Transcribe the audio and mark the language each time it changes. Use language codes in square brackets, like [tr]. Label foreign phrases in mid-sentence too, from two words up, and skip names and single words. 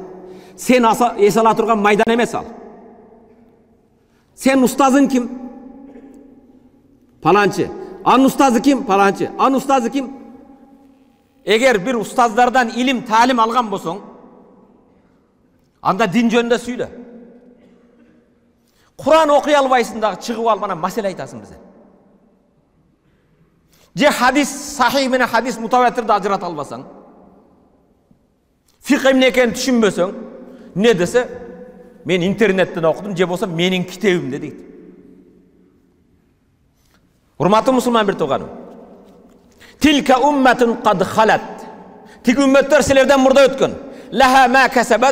[ky] Сен эс ала турган майдан эмес ал. Сен устазың ким? Паланчы. Анын устазы ким? Паланчы. Анын устазы ким? Эгер бир устаздардан илим, таалим алган болсоң, анда din жөнүндө сүйлө. Куран окуй албайсың да чыгып ал бана маселе айтасың бизге. Же хадис сахих мене хадис мутаватир да ажырат албасаң. Фикх эмне экени түшүнбөсөң, не десе мен интернеттен окудум, же болсо менин китебимде дейди. Урматтуу мусулман бир тууганым. [ar] تلك أمة قد خلت. [ky] Тик үммөттөр силерден мурда өткөн. [ar] لها ما كسبت.